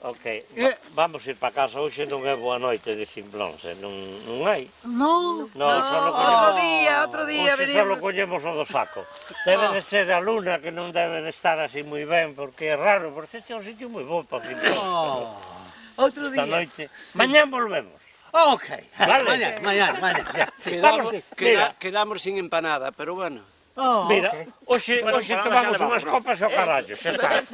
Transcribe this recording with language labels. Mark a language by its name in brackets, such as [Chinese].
[Galician] Ok, vamos ir para casa, hoxe non é boa noite de simplóns, non hai. [Spanish] No. [Galician] No, só [Spanish] Otro día [Galician] Hoxe só [Spanish] venimos. [Galician] collemos o do saco. Debe de ser a luna que non debe de estar así moi ben, porque é raro, porque este é un sitio moi bo para simplóns. [Spanish] Otro Esta [Galician] noite. Mañán volvemos. Ok. [Spanish] Vale. Mañana. Quedamos sin empanada, pero bueno. [Galician] Mira, hoxe tomamos unhas copas e o carallo, xa está.